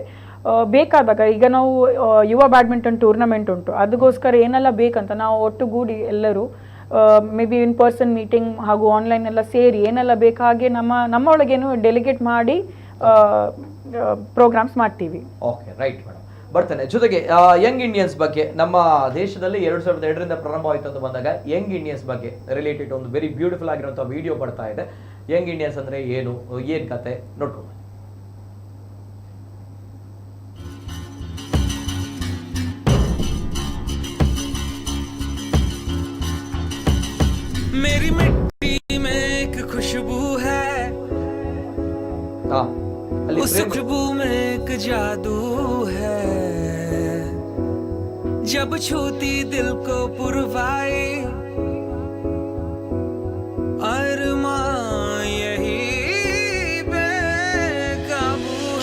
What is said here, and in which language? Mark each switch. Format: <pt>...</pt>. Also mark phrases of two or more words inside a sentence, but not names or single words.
<kn>ಬೇಕಾದಾಗ ಈಗ ನಾವು ಯುವ</kn> <en>badminton tournament</en> <kn>ಉಂಟು, ಅದಕ್ಕೋಸ್ಕರ ಏನೆಲ್ಲ ಬೇಕಂತ ನಾವು ಒಟ್ಟುಗೂಡಿ ಎಲ್ಲರೂ</kn> <en>may be in person meeting</en> <kn>ಹಾಗೂ ಆನ್ಲೈನ್ ಎಲ್ಲ ಸೇರಿ ಏನೆಲ್ಲ ಬೇಕು ಹಾಗೆ ನಮ್ಮ ಒಳಗೇನು ಡೆಲಿಗೇಟ್ ಮಾಡಿ ಪ್ರೋಗ್ರಾಮ್ಸ್ ಮಾಡ್ತೀವಿ.</kn> <en>okay, right madam, ಬರ್ತೇನೆ.</en> <kn>ಜೊತೆಗೆ ಯಂಗ್ ಇಂಡಿಯನ್ಸ್ ಬಗ್ಗೆ, ನಮ್ಮ ದೇಶದಲ್ಲಿ 2002 ಪ್ರಾರಂಭವಾಯಿತು ಅಂತ ಬಂದಾಗ ಯಂಗ್ ಇಂಡಿಯನ್ಸ್ ಬಗ್ಗೆ ರಿಲೇಟೆಡ್ ಒಂದು</kn> <en>very beautiful</en> <kn>ಆಗಿರುವಂತಹ ವಿಡಿಯೋ ಬರ್ತಾ ಇದೆ. ಯಂಗ್ ಇಂಡಿಯನ್ಸ್ ಅಂದ್ರೆ ಏನು ಕತೆ ನೋಡ್ಕೊಂಡು.</kn> <hi>मेरी मिट्टी में एक खुशबू है, उस खुशबू में एक जादू है, जब छूती दिल को पुरवाए अरमां यही बेकाबू है।</hi>